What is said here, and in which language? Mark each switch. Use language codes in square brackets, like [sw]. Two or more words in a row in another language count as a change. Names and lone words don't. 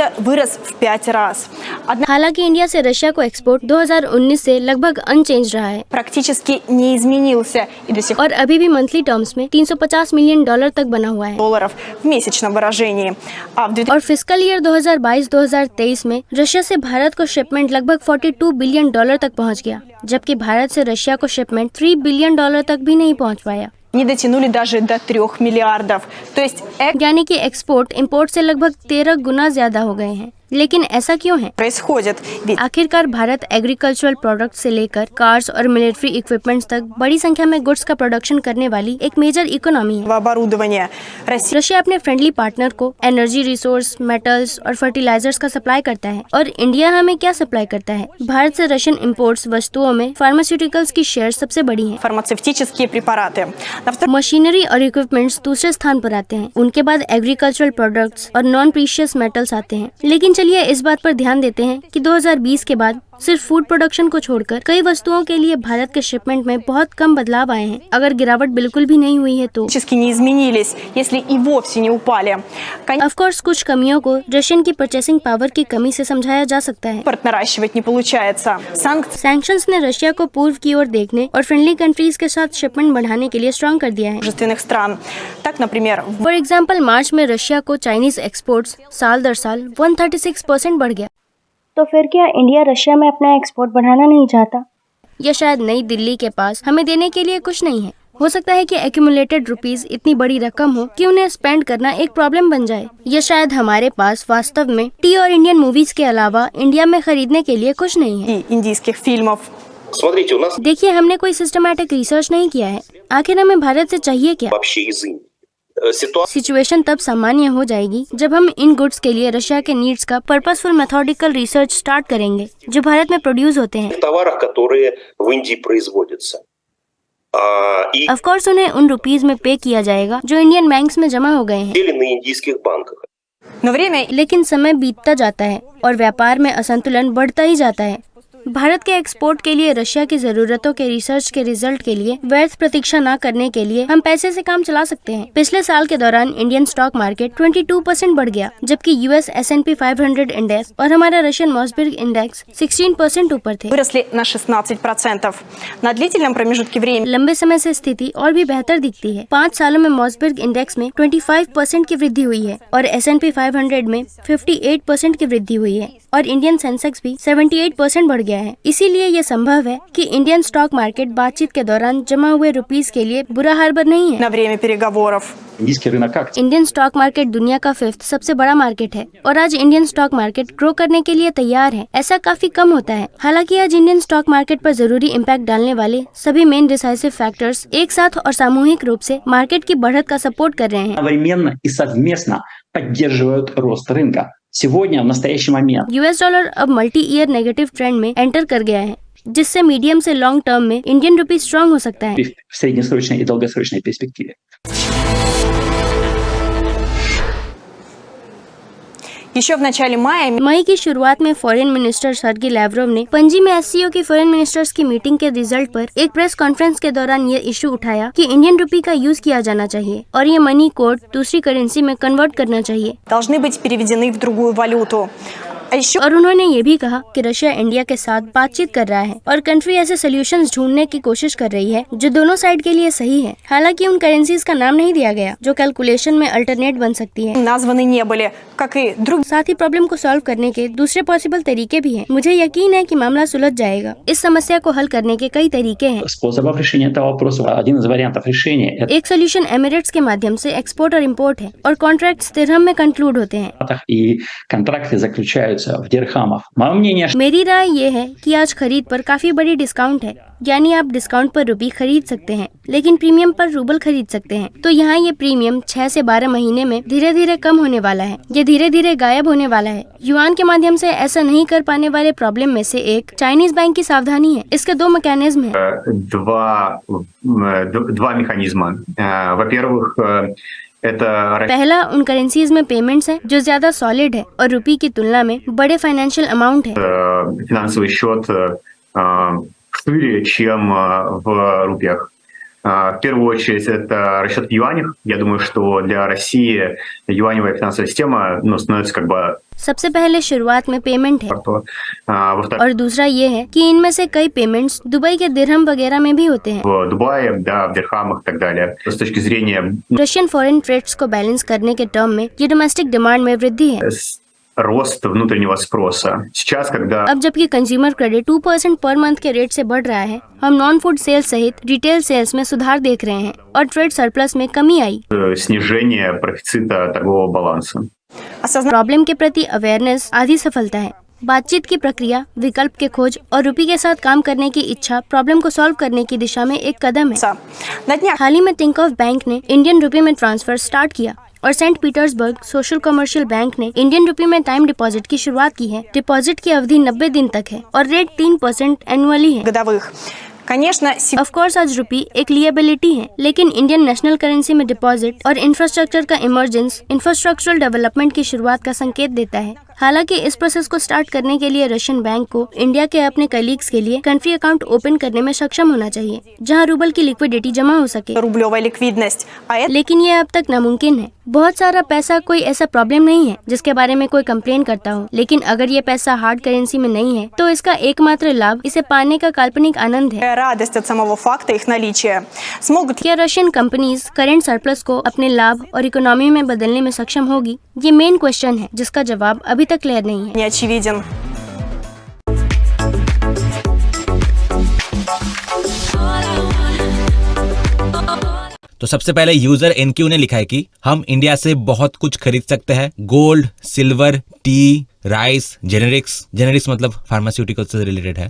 [hi] हालांकि इंडिया से रशिया को एक्सपोर्ट 2019 से लगभग अनचेंज रहा है और अभी भी [en] monthly terms [hi] में 350 [en] million dollar [hi] तक बना हुआ है। और [en] fiscal year [hi] 2022-2023 में रशिया से भारत को शिपमेंट लगभग 42 [en] billion dollar [hi] तक पहुँच गया, जबकि भारत से रशिया को शिपमेंट 3 [en] billion dollar [hi] तक भी नहीं पहुंच पाया। [ru] Не дотянули даже до 3 миллиардов. То есть [hi] यानी कि [en] export import [hi] से लगभग 13 गुना ज्यादा हो गए हैं। लेकिन ऐसा क्यों है? [ru] происходит. Ведь [hi] आखिरकार भारत [en] agricultural product [hi] से लेकर कार्स और [en] military equipments [hi] तक बड़ी संख्या में गुड्स का प्रोडक्शन करने वाली एक [en] major economy [hi] है। [ru] оборудование Россия [hi] रशिया अपने [en] friendly partner [hi] को [en] energy resource, [hi] मेटल्स और फर्टिलाइजर्स का सप्लाई करता है। और इंडिया हमें क्या सप्लाई करता है? भारत से [en] Russian imports [hi] वस्तुओं में फार्मास्यूटिकल्स की शेयर सबसे बड़ी है। [ru] фармацевтические препараты. На втором [hi] मशीनरी और इक्विपमेंट्स दूसरे स्थान पर आते हैं। उनके बाद [en] agricultural products [hi] और [en] non precious metals [hi] आते हैं। लेकिन चलिए इस बात पर ध्यान देते हैं कि 2020 के बाद सिर्फ [en] food production [hi] को छोड़कर कई वस्तुओं के लिए भारत के शिपमेंट में बहुत कम बदलाव आए हैं। अगर गिरावट बिल्कुल भी नहीं हुई है तो [ru] практически не изменились, если и вовсе не упали. [en] of course [hi] कुछ कमियों को रशियन की [en] purchasing power [hi] की कमी से समझाया जा सकता है। [ru] Импорт наращивать не получается. Санкции [hi] सैंक्शंस ने रशिया को पूर्व की ओर देखने और [en] friendly countries [hi] के साथ शिपमेंट बढ़ाने के लिए स्ट्रॉन्ग कर दिया है। [ru] дружественных стран. Так, например, [en] for example [hi] मार्च में रशिया को [en] Chinese exports [hi] साल दर साल 136% बढ़ गया। तो फिर क्या इंडिया रशिया में अपना एक्सपोर्ट बढ़ाना नहीं चाहता? या शायद नई दिल्ली के पास हमें देने के लिए कुछ नहीं है? हो सकता है कि [en] accumulated rupees [hi] इतनी बड़ी रकम हो कि उन्हें स्पेंड करना एक प्रॉब्लम बन जाए। या शायद हमारे पास वास्तव में टी और [en] Indian movies [hi] के अलावा इंडिया में खरीदने के लिए कुछ नहीं है। [ru] и индийских фильмов. Смотрите, у нас [hi] देखिए, हमने कोई [en] systematic research [hi] नहीं किया है। आखिर हमें भारत से चाहिए क्या? [ru] вообще из Индии. Ситуация [hi] सिचुएशन तब सामान्य हो जाएगी जब हम इन गुड्स के लिए रशिया के नीड्स का [en] purposeful methodical research start [hi] करेंगे जो भारत में प्रोड्यूस होते हैं। [ru] в товарах, которые в Индии производятся. И [en] of course [hi] उन्हें उन रुपीस में पे किया जाएगा जो [en] Indian banks [hi] में जमा हो गए हैं। [ru] или на индийских банках. Но время [hi] लेकिन समय बीतता जाता है और व्यापार में असंतुलन बढ़ता ही जाता है। भारत के एक्सपोर्ट के लिए रशिया की जरूरतों के रिसर्च के रिजल्ट के लिए व्यर्थ प्रतीक्षा न करने के लिए हम पैसे से काम चला सकते हैं। पिछले साल के दौरान [en] Indian stock market [hi] 22% बढ़ गया, जबकि [en] US S&P 500 index [hi] और हमारा [en] Russian Mosberg index [hi] 16% ऊपर थे। [ru] выросли на 16%. На длительном पромежутке времени [hi] लंबे समय से स्थिति और भी बेहतर दिखती है। 5 सालों में [en] Mosberg index [hi] में 25% की वृद्धि हुई है और S&P 500 में 58% की वृद्धि हुई है और [en] Indian Sensex [hi] भी 78% बढ़ गया है। इसीलिए ये संभव है कि [en] Indian stock market [hi] बातचीत के दौरान जमा हुए रुपीस के लिए बुरा हार्बर नहीं है। [ru] на время переговоров. Индийский рынок акций [en] Indian stock market [hi] दुनिया का 5th सबसे बड़ा मार्केट है और आज [en] Indian stock market [hi] ग्रो करने के लिए तैयार है। ऐसा काफी कम होता है। हालांकि आज [en] Indian stock market [hi] पर जरूरी इम्पैक्ट डालने वाले सभी [en] main decisive factors [hi] एक साथ और सामूहिक रूप से मार्केट की बढ़त का सपोर्ट कर रहे हैं। [ru] одновременно и совместно поддерживают рост рынка. Сегодня, в настоящий момент, [en] US dollar [hi] अब [en] multi year negative trend [hi] में एंटर कर गया है, जिससे मीडियम से [en] long term [hi] में [en] Indian rupee strong [hi] हो सकता है। [ru] в среднесрочной и долгосрочной перспективе. Еще в начале мая [hi] मई की शुरुआत में [en] foreign minister [hi] सर्गी लैवरोव ने पणजी में एससीओ की [en] foreign ministers [hi] की मीटिंग के रिजल्ट पर एक [en] press conference [hi] के दौरान ये इशू उठाया कि [en] Indian rupee [hi] का यूज किया जाना चाहिए और ये [en] money code [hi] दूसरी करेंसी में कन्वर्ट करना चाहिए। [ru] должны быть переведены в другую वалюту. А еще [hi] और उन्होंने ये भी कहा कि रशिया इंडिया के साथ बातचीत कर रहा है और कंट्री ऐसे सोल्यूशंस ढूंढने की कोशिश कर रही है जो दोनों साइड के लिए सही है। हालांकि उन करेंसीज का नाम नहीं दिया गया जो कैलकुलेशन में अल्टरनेट बन सकती है। [ru] названы не были, как и другие. [hi] साथ ही प्रॉब्लम को सॉल्व करने के दूसरे पॉसिबल तरीके भी हैं। मुझे यकीन है कि मामला सुलझ जाएगा। इस समस्या को हल करने के कई तरीके हैं। [ru] Способов решения этого вопроса, один из вариантов решения, это [hi] एक सोल्यूशन एमिरेट्स के माध्यम से एक्सपोर्ट और इम्पोर्ट है और कॉन्ट्रैक्ट दिरहम में कंक्लूड होते हैं। [ru] и контракты заключаются в дирхамах. Мое мнение, [hi] मेरी राय ये है कि आज खरीद पर काफी बड़ी डिस्काउंट है, यानी आप डिस्काउंट पर रुपी खरीद सकते हैं लेकिन प्रीमियम पर रूबल खरीद सकते हैं। तो यहाँ ये प्रीमियम 6 से 12 महीने में धीरे धीरे कम होने वाला है। ये धीरे धीरे गायब होने वाला है। युआन के माध्यम से ऐसा नहीं कर पाने वाले प्रॉब्लम में से एक [en] Chinese bank [hi] की सावधानी है। इसके 2 मैकेनिज्म है। [ru] Два механизма. Во-первых, это [hi] पहला उन करेंसीज में पेमेंट्स है जो ज्यादा सॉलिड है और रुपी की तुलना में बड़े [en] financial amount [hi] है। [ru] финансовый счет шире, чем в рупиях. В первую очередь это расчет в юанях. Я думаю, что для России юаневая финансовая система становится как бы [hi] सबसे पहले शुरुआत में पेमेंट है [ru] во-вторых, [hi] और दूसरा ये है कि इनमें से कई पेमेंट्स दुबई के दिरहम वगैरह में भी होते हैं। [ru] в Дубае, да, в дирхамах и так далее. С точки зрения [en] Russian foreign trades [hi] को बैलेंस करने के टर्म में ये [en] domestic demand [hi] में वृद्धि है। [ru] рост внутреннего спроса. Сейчас, когда [hi] अब जबकि [en] consumer credit [hi] 2% पर मंथ के रेट से बढ़ रहा है, हम [en] non food sales [hi] सहित [en] retail sales [hi] में सुधार देख रहे हैं और [en] trade surplus [hi] में कमी आई। [ru] снижение профицита торгового баланса. [hi] प्रॉब्लम के प्रति अवेयरनेस आधी सफलता है। बातचीत की प्रक्रिया, विकल्प के खोज और रूपी के साथ काम करने की इच्छा प्रॉब्लम को सॉल्व करने की दिशा में एक कदम है। [ru] На днях [hi] हाल ही में तिंकोफ बैंक ने [en] Indian rupee [hi] में [en] transfer start [hi] किया और सेंट पीटर्सबर्ग सोशल कमर्शियल बैंक ने [en] Indian rupee [hi] में [en] time deposit [hi] की शुरुआत की है। डिपॉजिट की अवधि 90 दिन तक है और रेट 3% एनुअली है। [ru] годовых. Конечно, [en] of course [hi] आज रुपी एक लिएबिलिटी है, लेकिन [en] Indian national currency [hi] में डिपॉजिट और इंफ्रास्ट्रक्चर का [en] emergence infrastructural development [hi] की शुरुआत का संकेत देता है। हालांकि इस प्रोसेस को स्टार्ट करने के लिए [en] Russian bank [hi] को इंडिया के अपने कलीग्स के लिए [en] country account open [hi] करने में सक्षम होना चाहिए, जहां रूबल की लिक्विडिटी जमा हो सके। [ru] рублевая ликвидность. А это [hi] लेकिन ये अब तक नामुमकिन है। बहुत सारा पैसा कोई ऐसा प्रॉब्लम नहीं है जिसके बारे में कोई कंप्लेन करता हो, लेकिन अगर ये पैसा [en] hard currency [hi] में नहीं है तो इसका एकमात्र लाभ इसे पाने का काल्पनिक आनंद है। [ru] радость от самого факта их наличия. Смогут [hi] क्या [en] Russian companies current surplus [hi] को अपने लाभ और इकोनॉमी में बदलने में सक्षम होगी? ये [en] main question [hi] है जिसका जवाब अभी तक क्लियर नहीं है। [ru] не очевиден. [hi] तो सबसे पहले यूजर एनक्यू ने लिखा है कि हम इंडिया से बहुत कुछ खरीद सकते हैं, [en] gold, silver, tea, rice, generics [hi] मतलब फार्मास्यूटिकल से रिलेटेड है।